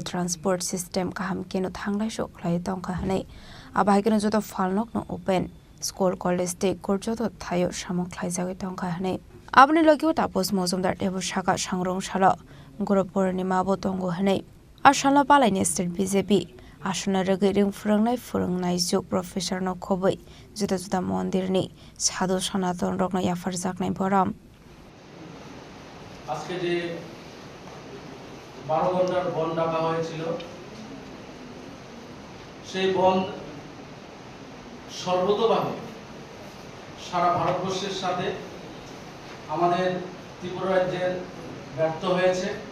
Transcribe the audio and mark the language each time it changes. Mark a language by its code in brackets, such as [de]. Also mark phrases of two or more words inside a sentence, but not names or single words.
[en] transport system [trp] kaham keno thanglai shok lai tongka hanei abahikeno joto falnok no open school college te korjoto thayo samok lai jagai tongka hanei abni logio tapos mozumdar debu shaka sangrong shala guru purnima bo tongo hanei ashala palai ni state BJP asuna regi ring furangnai juk professor no khoboi joto joto mondir ni sadhu sanaton rok no yafar jaknai boram [bn] আজকে যে 12 ঘন্টার বন্ধ ডাকা হয়েছিল সেই বন্ধ সর্বতোভাবে সারা ভারতবর্ষের সাথে আমাদের ত্রিপুরা রাজ্যের ব্যর্থ হয়েছে